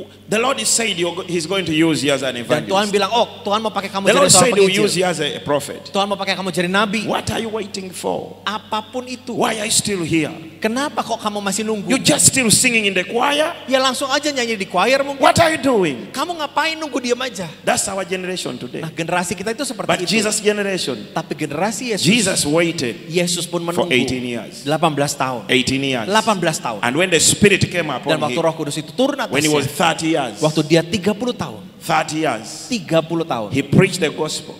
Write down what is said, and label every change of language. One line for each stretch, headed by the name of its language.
English: the Lord is said He's going to use you as an
Indonesian: Dan Tuhan
English: evangelist.
Indonesian: bilang, Tuhan mau pakai kamu
English: The
Indonesian: jadi seorang
English: said He will use
Indonesian: penginjil.
English: you as a prophet.
Indonesian: Tuhan mau pakai kamu jadi nabi.
English: What are you waiting for?
Indonesian: Apapun itu.
English: Why are you still here?
Indonesian: Kenapa kok kamu masih nunggu?
English: You just still singing in the choir?
Indonesian: Ya langsung aja nyanyi di choir mungkin.
English: What are you doing?
Indonesian: Kamu ngapain nunggu diam aja?
English: That's our generation today.
Indonesian: Nah, generasi kita itu seperti
English: But
Indonesian: itu.
English: Jesus' generation,
Indonesian: Tapi generasi Yesus,
English: Jesus waited
Indonesian: Yesus pun
English: for
Indonesian: menunggu
English: 18 years.
Indonesian: 18 tahun.
English: 18 years.
Indonesian: 18 tahun.
English: And when the Spirit came
Indonesian: Dan
English: upon
Indonesian: waktu
English: him,
Indonesian: Roh Kudus itu turun
English: when he was
Indonesian: atasnya,
English: 30 years,
Indonesian: waktu dia 30 tahun,
English: 30 years,
Indonesian: 30 tahun,
English: he preached the gospel.